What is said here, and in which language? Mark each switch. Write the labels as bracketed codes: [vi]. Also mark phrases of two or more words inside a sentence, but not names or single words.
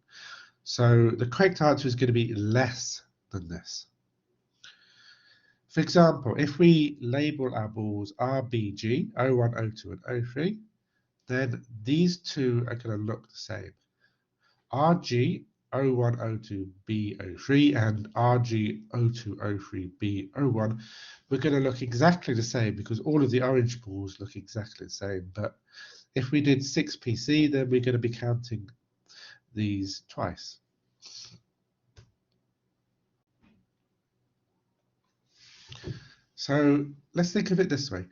[en] So the correct answer is going to be less than this. For example, if we label our balls RBG, O1, O2, and O3, then these 2 are going to look the same. RG, O1, O2, B, O3, and RG, O2, O3, B, O1, we're going to look exactly the same because all of the orange balls look exactly the same. But if we did 6PC, then we're going to be counting these twice. So let's think of it this way.